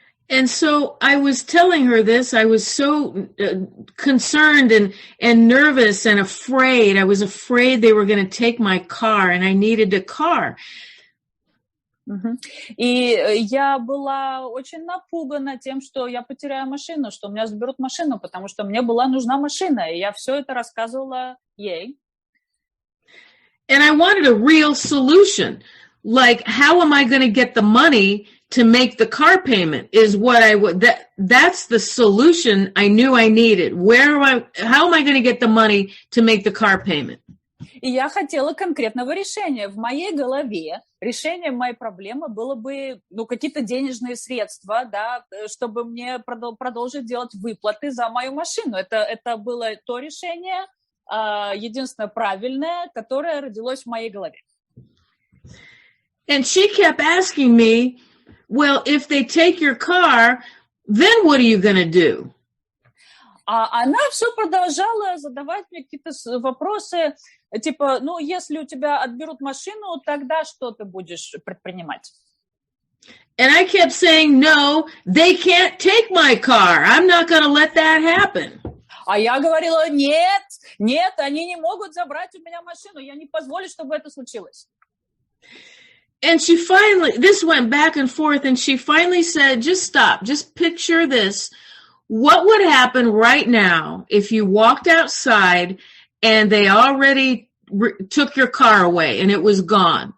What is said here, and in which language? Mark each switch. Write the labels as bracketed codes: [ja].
[en] And so I was telling her this. I was so concerned and nervous and afraid. I was afraid they were going to take my car, and I needed a car. [ru] И я была очень напугана тем, что я потеряю машину, что у меня заберут машину, потому что мне была нужна машина, и я все это рассказывала ей. [en] And I wanted a real solution. Like, how am I going to get the money to make the car payment is what that's the solution I knew I needed. How am I going to get the money to make the car payment? [ru] И я хотела конкретного решения. В моей голове решением моей проблемы было бы, какие-то денежные средства, да, чтобы мне продолжить делать выплаты за мою машину. Это было то решение, единственное правильное, которое родилось в моей голове. [en] And she kept asking me, well, if they take your car, then what are you going to do? [ru] А она все продолжала задавать мне какие-то вопросы, типа, если у тебя отберут машину, тогда что ты будешь предпринимать? [en] And I kept saying, no, they can't take my car. I'm not going to let that happen. [ru] А я говорила, нет, они не могут забрать у меня машину, я не позволю, чтобы это случилось. [en] And she finally, this went back and forth, and she finally said, just stop, just picture this. What would happen right now if you walked outside and they already took your car away and it was gone?